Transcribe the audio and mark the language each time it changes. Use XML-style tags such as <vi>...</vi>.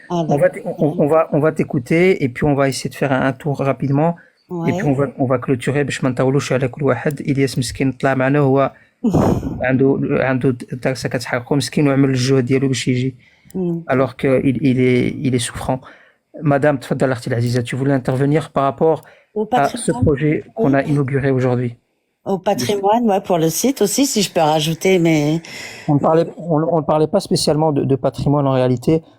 <fr>On va t'écouter et puis on va essayer de faire un tour rapidement. Et puis on va clôturer</fr> <ar>باش ما نطولوش على كل واحد. إلياس مسكين طلع معنا، هو عنده دارسة كتحرقو مسكين، وعمل الجهد ديالو باش يجي.</ar> <fr>Alors que il est souffrant. Madame,</fr> <ar>تفضل أختي العزيزة,</ar> <fr>tu voulais intervenir par rapport à ce projet qu'on a inauguré aujourd'hui. Au patrimoine, ouais, pour le site aussi, si je peux rajouter, mais... On ne parlait pas spécialement de patrimoine en réalité.</fr>